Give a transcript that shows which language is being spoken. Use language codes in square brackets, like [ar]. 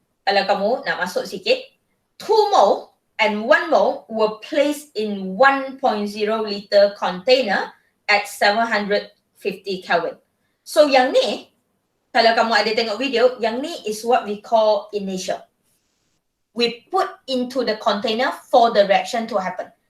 [ms] Kalau kamu nak masuk sikit, [en] 2 mole and 1 mole were placed in 1.0 liter container at 750 Kelvin. [ms] So yang ni, kalau kamu ada tengok video, yang ni [en] is what we call initial. We put into the container for the reaction to happen.